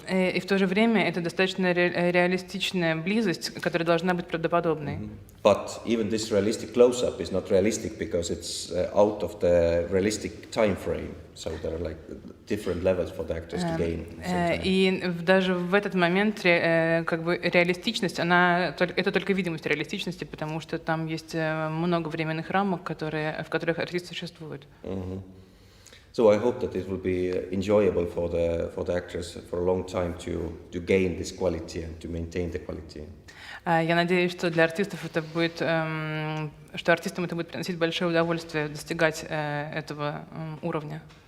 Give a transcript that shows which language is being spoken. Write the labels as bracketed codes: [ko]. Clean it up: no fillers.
[ru] И в то же время это достаточно реалистичная близость, которая должна быть правдоподобной. [en] But even this realistic close-up is not realistic because it's out of the realistic time frame. So there are like different levels for the actors to gain. [ru] И даже в этот момент как бы реалистичность, это только видимость реалистичности, потому что там есть много временных рамок, в которых артист существует. [en] So I hope that it will be enjoyable for the actors for a long time to gain this quality and to maintain the quality. [ru] Я надеюсь, что для артистов это будет, что артистам это будет приносить большое удовольствие достигать этого уровня.